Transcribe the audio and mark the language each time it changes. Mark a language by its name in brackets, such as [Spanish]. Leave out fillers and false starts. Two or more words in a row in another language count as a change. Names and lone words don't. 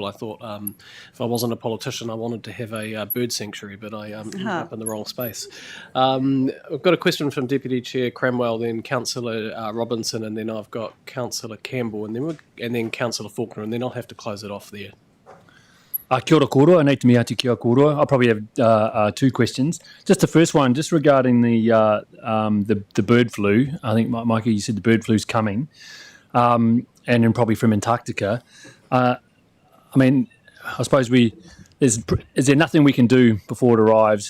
[English] I thought if I wasn't a politician, I wanted to have a bird sanctuary, but I ended up in the wrong space. I've got a question from Deputy Chair Cramwell, then Councillor Robinson, and then I've got Councillor Campbell, and then Councillor Faulkner, and then I'll have to close it off there. [Māori] Kia ora kōrua, nei te mea te kia kōrua. [English] I'll probably have 2 questions. Just the first one, just regarding the bird flu. I think, Micah, you said the bird flu's coming, and then probably from Antarctica. I suppose is there nothing we can do before it arrives?